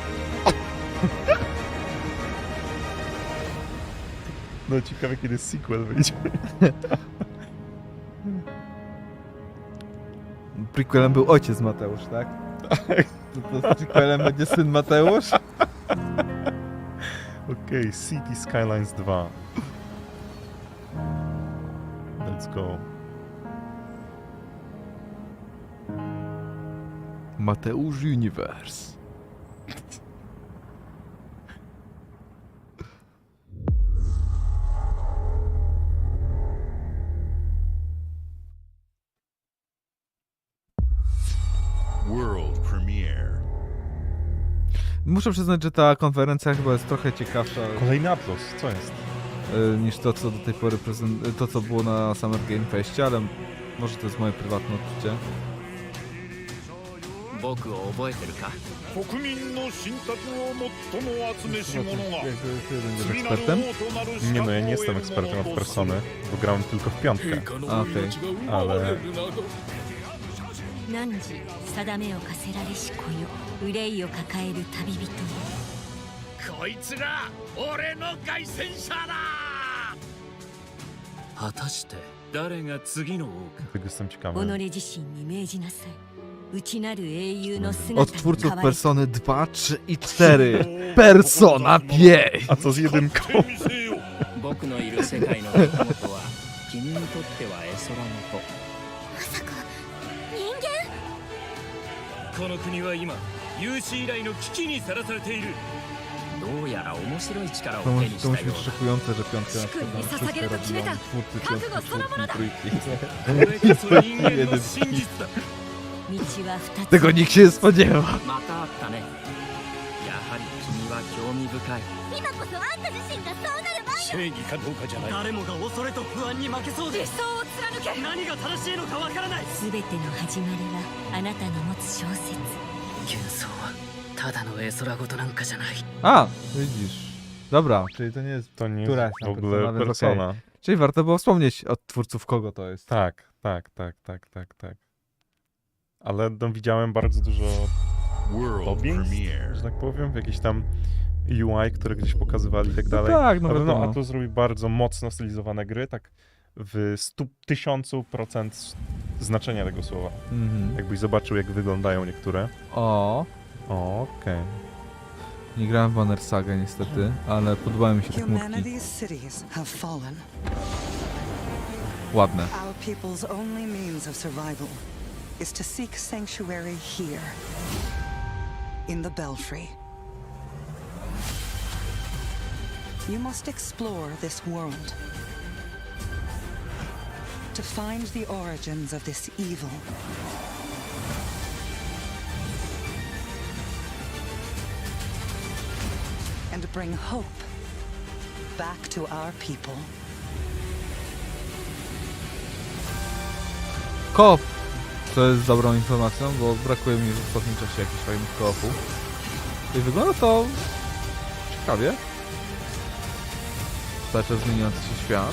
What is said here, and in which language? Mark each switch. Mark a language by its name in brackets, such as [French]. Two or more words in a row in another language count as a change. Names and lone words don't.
[Polish] No ciekawe, kiedy sequel wyjdzie. Prequelem był ojciec Mateusz, tak? To prequelem będzie syn Mateusz? Okej, City Skylines 2. [English] Let's go. Mateusz Universe. World premiere. [Polish] Muszę przyznać, że ta konferencja chyba jest trochę ciekawsza. Kolejny Atlas, co jest? Niż to, co do tej pory to, co było na Summer Game Festie, ale może to jest moje prywatne odczucie. Będziesz ekspertem? Nie no, ja nie jestem ekspertem od Persony, bo grałem tylko w 5. Okej. Ale... [Japanese] 汝定めを課せられし子よ憂いを抱える旅人よこいつが俺の凱旋者だ果たして誰が次の王か [Polish] Tego jestem ciekawy. [Japanese] 己自身に命じなさい内なる英雄の [Polish] Od [Japanese] 姿に [Polish] twórców [Japanese] 変わり [Polish] Persony 2, 3 i 4. Persona 5! A co z jedynką? [Japanese] 僕のいる世界の出来事は君にとっては絵空の子まさか人間この国は今有史以来の危機にさらされているどうやら面白い力を [Polish] To [Japanese] 手に [Polish] musi [Japanese] した [Polish] być [Japanese] ようだ [Polish] szokujące, że piątka na przykład nam szóstkę robią twórcy piątki, czwórki i trójki. [Japanese] これこそ人間の真実だ道は二つ [Polish] Tego nikt się nie spodziewa. [Japanese] またあったねやはり君は興味深い今こそあんた自身がそうなる番よ正義かどうかじゃない誰もが恐れと不安に負けそうで理想を貫け何が正しいのかわからない全ての始まりはあなたの持つ小説幻想はただの絵空事なんかじゃない [Polish] A, widzisz. Dobra, czyli to nie jest To nie któraś jest w tam ogóle Persona, więc Persona. okej. Czyli warto było wspomnieć od twórców, kogo to jest. Tak. Ale no, widziałem bardzo dużo lobbying, że tak powiem, w jakieś tam UI, które gdzieś pokazywali i tak dalej. tak, no Ale wiadomo. Atlus zrobi bardzo mocno stylizowane gry, tak w 1000% znaczenia tego słowa. Jakbyś zobaczył, jak wyglądają niektóre. Okej. Nie grałem w Banner Saga niestety, ale podobały mi się te chmurki. [English] Humanity's cities have fallen. [Polish] Ładne. [English] Our people's only means of survival is to seek sanctuary here, in the Belfry. You must explore this world to find the origins of this evil. And bring hope back to our people. [Polish] Koop! To jest dobrą informacją, bo brakuje mi w ostatnim czasie jakichś fajnych koopów. I wygląda to ciekawie. Cały czas zmieniający się świat.